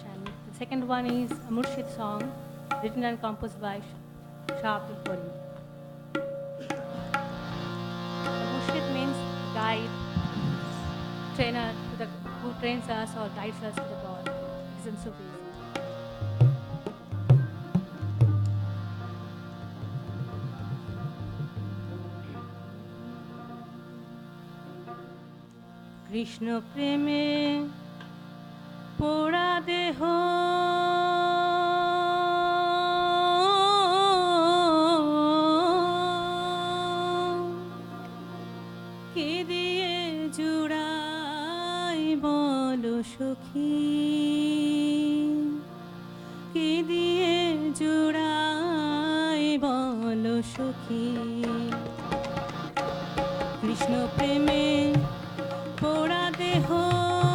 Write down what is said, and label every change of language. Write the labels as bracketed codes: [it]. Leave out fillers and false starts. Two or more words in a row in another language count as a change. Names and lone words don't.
[en] And the second one is a Murshid song, written and composed by Shah Abdul Karim. Murshid means guide, trainer who trains us or guides us to the God. It is in Sufism. [bn] কৃষ্ণ প্রেমে পোড়া দেহ কি দিয়ে জুড়াই বলো সখী কি দিয়ে জুড়াই বলো সখী কৃষ্ণ প্রেমে পোড়া দেহ